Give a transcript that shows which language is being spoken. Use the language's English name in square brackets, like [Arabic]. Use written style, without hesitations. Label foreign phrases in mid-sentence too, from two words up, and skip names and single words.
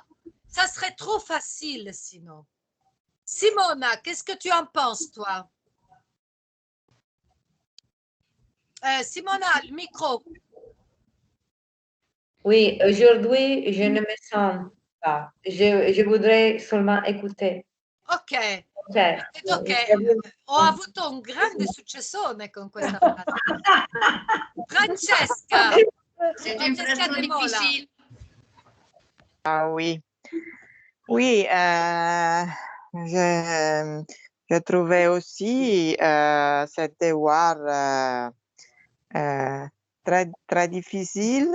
[French] Ça serait trop facile sinon. Simona, qu'est-ce que tu en penses, toi? Simona, le micro. Oui, aujourd'hui, je ne me sens pas. Je voudrais seulement écouter. Ok. [Italian] Cioè, Ok. Ho avuto un grande successone con questa frase. Francesca. [French] C'est une phrase trop difficile. Ah oui. Oui, je trouvais aussi ce devoir très difficile.